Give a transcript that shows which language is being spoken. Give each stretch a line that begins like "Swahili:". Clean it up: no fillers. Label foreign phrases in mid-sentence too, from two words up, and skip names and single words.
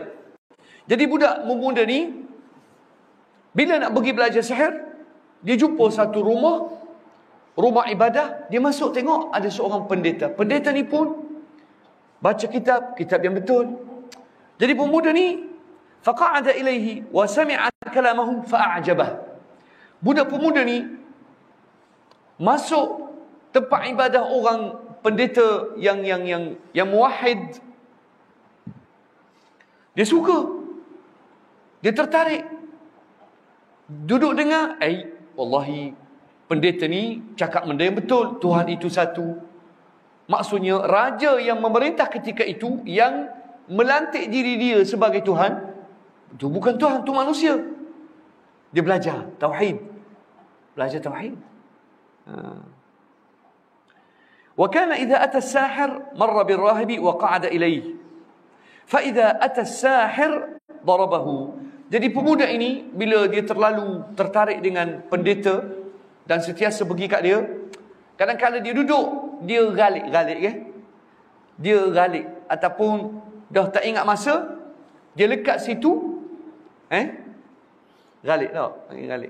Malay: Jadi budak muda ni bila nak pergi belajar sihir, dia jumpa satu rumah ibadah, dia masuk tengok ada seorang pendeta. Pendeta ni pun baca kitab yang betul. Jadi pemuda ni
Arabic: فقعد إليه وسمع كلامهم فأعجبه.
Malay: Budak pemuda ni masuk tempat ibadah orang pendeta yang muwahhid. Dia suka. Dia tertarik. Duduk dengar, wallahi pendeta ni cakap benda yang betul. Tuhan itu satu. Maksudnya raja yang memerintah ketika itu, yang melantik diri dia sebagai Tuhan, itu bukan Tuhan, itu manusia. Dia belajar tauhid. Belajar tauhid.
Arabic: وكان إذا أتى الساحر مر بالراهب وقعد إليه. فإذا أتى الساحر ضربه.
Malay: Jadi pemuda ini bila dia terlalu tertarik dengan pendeta dan sentiasa pergi kat dia, kadang-kadang dia duduk, dia galik kan? Dia galik ataupun dah tak ingat masa, dia lekat situ, galik tau, galik.